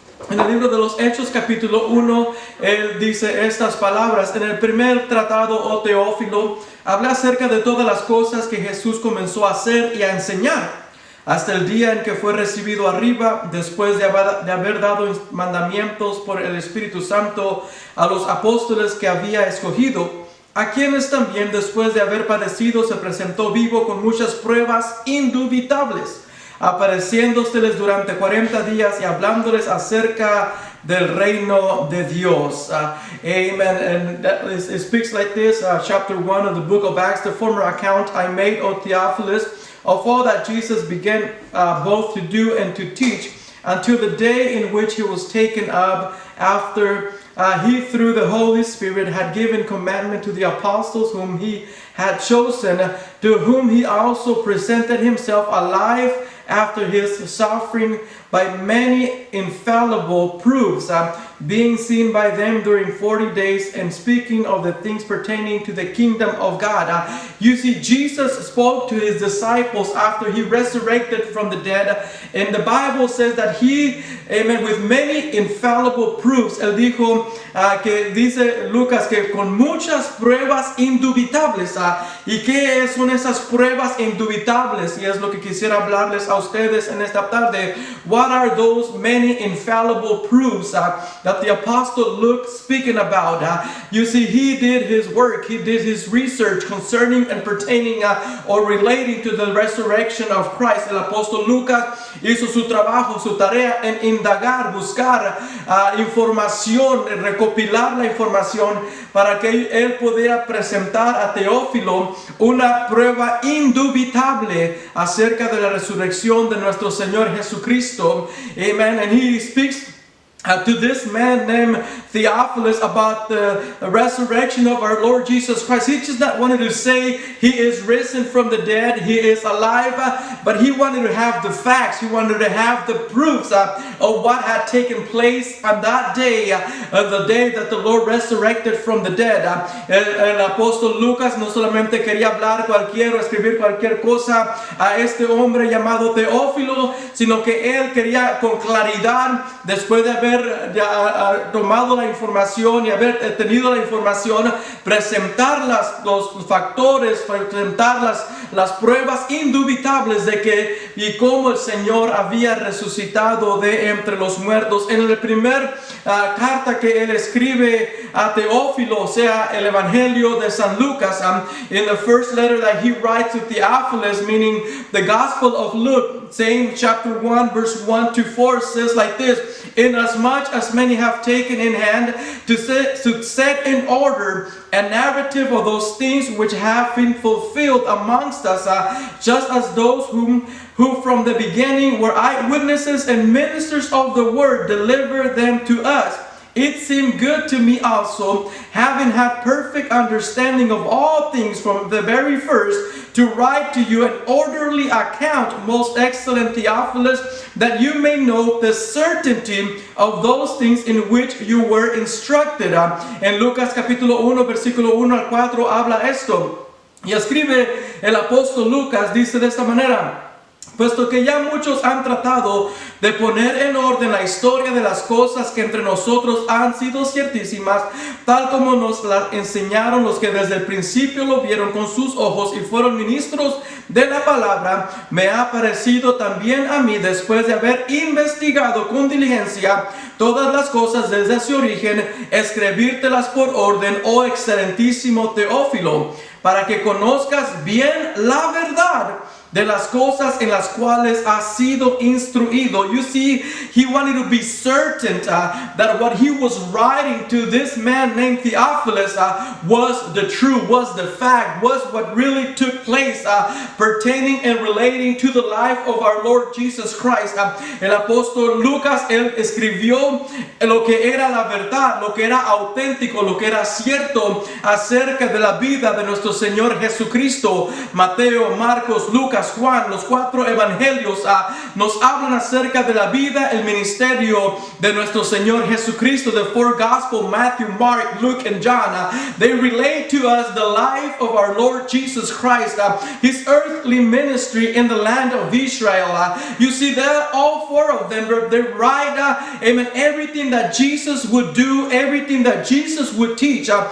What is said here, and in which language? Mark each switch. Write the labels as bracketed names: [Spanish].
[Spanish] En el libro de los Hechos, capítulo 1, él dice estas palabras: en el primer tratado, oh Teófilo, habla acerca de todas las cosas que Jesús comenzó a hacer y a enseñar, hasta el día en que fue recibido arriba, después de haber dado mandamientos por el Espíritu Santo a los apóstoles que había escogido, a quienes también, después de haber padecido, se presentó vivo con muchas pruebas indubitables, apareciéndoseles durante 40 días y hablándoles acerca del reino de Dios. Amen. [English] And it speaks like this, chapter 1 of the book of Acts: the former account I made, O Theophilus, of all that Jesus began both to do and to teach, until the day in which He was taken up, after he through the Holy Spirit had given commandment to the apostles whom he had chosen, to whom he also presented himself alive after his suffering by many infallible proofs, being seen by them during 40 days and speaking of the things pertaining to the kingdom of God. You see, Jesus spoke to his disciples after he resurrected from the dead, and the Bible says that he, amen, with many infallible proofs, [Spanish] él dijo que dice Lucas que con muchas pruebas indubitables. ¿Y qué son esas pruebas indubitables? Y es lo que quisiera hablarles a ustedes en esta tarde. [English] What are those many infallible proofs that the apostle Luke speaking about? You see, he did his work, he did his research concerning and pertaining or relating to the resurrection of Christ. [Spanish] El apóstol Lucas hizo su trabajo, su tarea en indagar, buscar información, recopilar la información para que él pudiera presentar a Teófilo una prueba indubitable acerca de la resurrección de nuestro Señor Jesucristo. Amen. [English] And he speaks to this man named Theophilus about the resurrection of our Lord Jesus Christ. He just not wanted to say he is risen from the dead, he is alive, but he wanted to have the facts, he wanted to have the proofs of what had taken place on that day, the day that the Lord resurrected from the dead. [Spanish] El apóstol Lucas no solamente quería hablar cualquier o escribir cualquier cosa a este hombre llamado Teófilo, sino que él quería con claridad, después de haber tomado la información y haber tenido la información, presentar los factores, presentar las pruebas indubitables de que y cómo el Señor había resucitado de entre los muertos. En la primera carta que él escribe a Teófilo, o sea, el Evangelio de San Lucas, [English] in the first letter that he writes to Theophilus, meaning the Gospel of Luke, saying chapter 1 verse 1 to 4 says like this: inasmuch as many have taken in hand to set in order a narrative of those things which have been fulfilled amongst us, just as those who from the beginning were eyewitnesses and ministers of the word delivered them to us. It seemed good to me also, having had perfect understanding of all things from the very first, to write to you an orderly account, most excellent Theophilus, that you may know the certainty of those things in which you were instructed. [Spanish] En Lucas capítulo 1, versículo 1 al 4 habla esto. Y escribe el apóstol Lucas, dice de esta manera: puesto que ya muchos han tratado de poner en orden la historia de las cosas que entre nosotros han sido ciertísimas, tal como nos las enseñaron los que desde el principio lo vieron con sus ojos y fueron ministros de la palabra, me ha parecido también a mí, después de haber investigado con diligencia todas las cosas desde su origen, escribírtelas por orden, oh excelentísimo Teófilo, para que conozcas bien la verdad de las cosas en las cuales ha sido instruido. [English] You see, he wanted to be certain that what he was writing to this man named Theophilus was the truth, was the fact, was what really took place pertaining and relating to the life of our Lord Jesus Christ. [Spanish] El apóstol Lucas, él escribió lo que era la verdad, lo que era auténtico, lo que era cierto acerca de la vida de nuestro Señor Jesucristo. Mateo, Marcos, Lucas, Juan, los cuatro evangelios nos hablan acerca de la vida, el ministerio de nuestro Señor Jesucristo. [English] The four Gospels, Matthew, Mark, Luke, and John, they relate to us the life of our Lord Jesus Christ, his earthly ministry in the land of Israel. You see that all four of them, they write amen, everything that Jesus would do, everything that Jesus would teach.